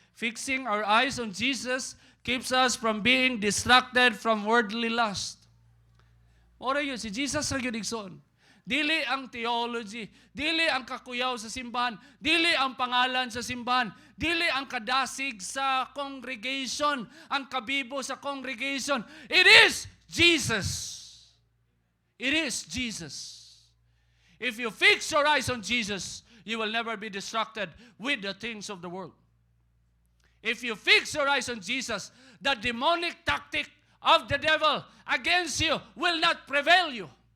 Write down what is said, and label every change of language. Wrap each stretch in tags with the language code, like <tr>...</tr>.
<en>Fixing our eyes on Jesus keeps us from being distracted from worldly lust.</en> <ceb>Ora yun, si Jesus ra gyud igsoon. Dili ang theology, dili ang kakuyaw sa simbahan, dili ang pangalan sa simbahan, dili ang kadasig sa congregation, ang kabibo sa congregation.</ceb> <en>It is Jesus. It is Jesus. If you fix your eyes on Jesus, you will never be distracted with the things of the world. If you fix your eyes on Jesus, the demonic tactic of the devil against you will not prevail you.</en>